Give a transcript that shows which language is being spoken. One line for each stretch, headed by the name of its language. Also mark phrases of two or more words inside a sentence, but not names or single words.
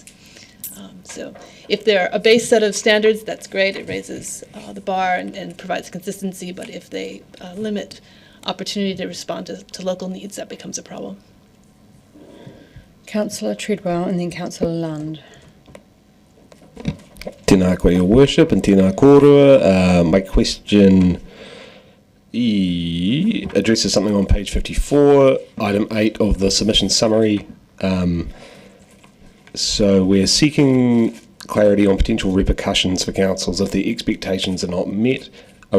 English: So if they're a base set of standards, that's great. It raises the bar and provides consistency. But if they limit opportunity to respond to local needs, that becomes a problem. Councillor Treadwell and then Councillor Lund.
Māori: Tēnā koe,
English: Your Worship, and
Māori: tēnā kōrua.
English: My question addresses something on page 54, item 8 of the submission summary. So we're seeking clarity on potential repercussions for councils if the expectations are not met.